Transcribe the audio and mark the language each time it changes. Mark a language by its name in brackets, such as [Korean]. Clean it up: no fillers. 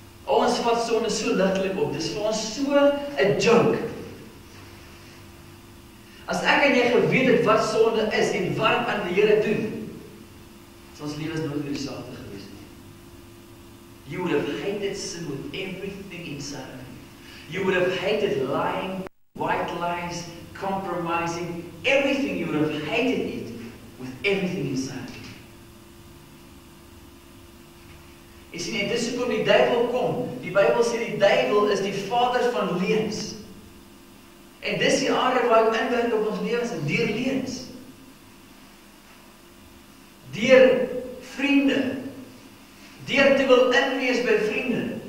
[Afrikaans] Ons vat sonde so ligtelik op, dis vir ons so 'n joke. As ek en jy geweet het wat sonde is en wat aan die Here doen, so ons lewens nooit weer dieselfde gewees nie. [English] You would have hated sin with everything inside of you. You would have hated lying, white lies, compromising, everything. You would have hated it with everything inside you. [Afrikaans] Jy sien, en dis hoekom die duiwel kom. Die Bybel sê die duiwel is die vader van leuns. En dis die aard waar hy inwerk op ons lewens, deur leuns. Deur vriende, deur te wil inwees by vriende.